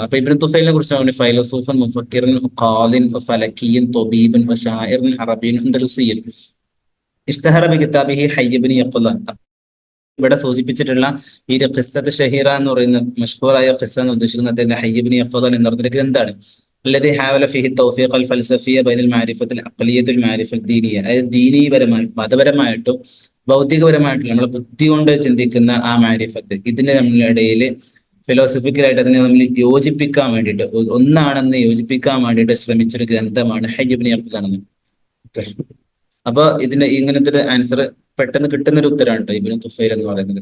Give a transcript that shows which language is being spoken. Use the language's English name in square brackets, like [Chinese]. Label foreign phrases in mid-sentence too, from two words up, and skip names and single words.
[Malayalam] അപ്പൊ ഇബ്നു തുഫൈലിനെ കുറിച്ചാണ് [Arabic] فيلسوفا مفكرا قاض فلكيا طبيبا وشاعرا عربيا أندلسيا اشتهر بكتابه حي بن يقظان. [Malayalam] ഇവിടെ സൂചിപ്പിച്ചിട്ടുള്ള ഈ ഒരു [Arabic] قصة شهيرة [Malayalam] എന്ന് പറയുന്ന മഷ്ഹൂറായ ഖിസ്സ എന്ന് ഉദ്ദേശിക്കുന്ന അദ്ദേഹത്തിന്റെ ഹയ്യ് ഇബ്നു യഖ്ളാൻ എന്ന് പറഞ്ഞൊരു ഗ്രന്ഥാണ്. [Arabic] الذي حاول فيه التوفيق الفلسفية بين المعرفة العقلية والمعرفة الدينية. [Malayalam] അതായത് ദീനീപരമായി മതപരമായിട്ടും ഭൗതികപരമായിട്ടും നമ്മളെ ബുദ്ധി കൊണ്ട് ചിന്തിക്കുന്ന ആ മാരിഫത്ത്, ഇതിന് നമ്മളിടയിൽ ഫിലോസഫിക്കലായിട്ട് അതിനെ നമ്മൾ യോജിപ്പിക്കാൻ വേണ്ടിയിട്ട്, ഒന്നാണെന്ന് യോജിപ്പിക്കാൻ വേണ്ടിയിട്ട് ശ്രമിച്ചൊരു ഗ്രന്ഥമാണ് ഹയ്യ് ഇബ്നു യഖ്ളാൻ. അപ്പൊ ഇതിന്റെ ഇങ്ങനത്തെ ഒരു ആൻസർ പെട്ടെന്ന് കിട്ടുന്ന ഒരു ഉത്തരമാണ് കേട്ടോ ഇബ്നു തുഫൈൽ എന്ന് പറയുന്നത്.